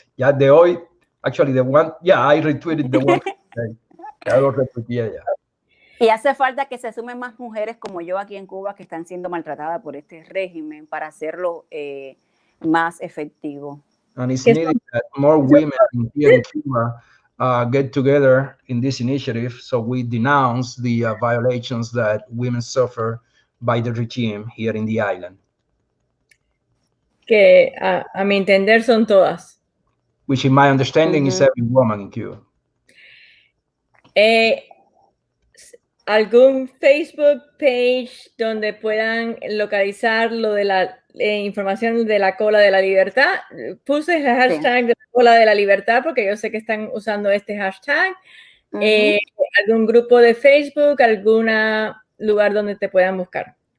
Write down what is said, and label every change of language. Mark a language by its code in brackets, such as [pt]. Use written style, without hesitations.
[es] Ya de hoy, [en] actually, I retweeted the one. [es] Ya lo retuiteé ya. Y hace falta que se sumen más mujeres como yo aquí en Cuba que están siendo maltratadas por este régimen para hacerlo más efectivo. [en] And it's needed that more women here in Cuba get together in this initiative. So we denounce the violations that women suffer by the regime here in the island. [es] Que a mi entender son todas. [en] Which in my understanding is every woman in Cuba. [es] ¿Algún Facebook page donde puedan localizar lo de la información de la cola de la libertad? Puse el hashtag de la cola de la libertad porque yo sé que están usando este hashtag. ¿Algún grupo de Facebook, algún lugar donde te puedan buscar?